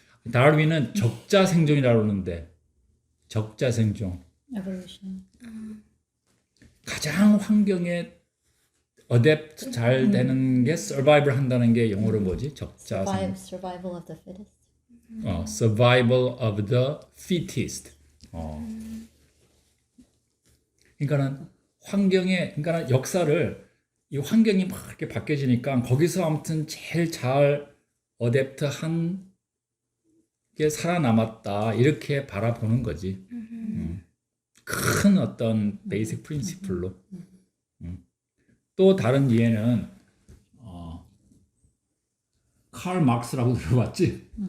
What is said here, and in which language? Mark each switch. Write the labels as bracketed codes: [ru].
[ko] 다윈은 적자생존이라고 그러는데 적자생존. [en] Evolution. [ko] 가장 환경에 어댑트 잘 되는 게 서바이벌 한다는 게 영어로 뭐지? 적자생존. [en] Survival of the fittest. Survival of the fittest. [ko] 그러니까는 그러니까 역사를 이 환경이 막 이렇게 바뀌어지니까 거기서 아무튼 제일 잘 어댑트한 게 살아남았다 이렇게 바라보는 거지. 큰 어떤 베이직 프린시플로. 또 다른 이해는 칼 막스라고 들어봤지?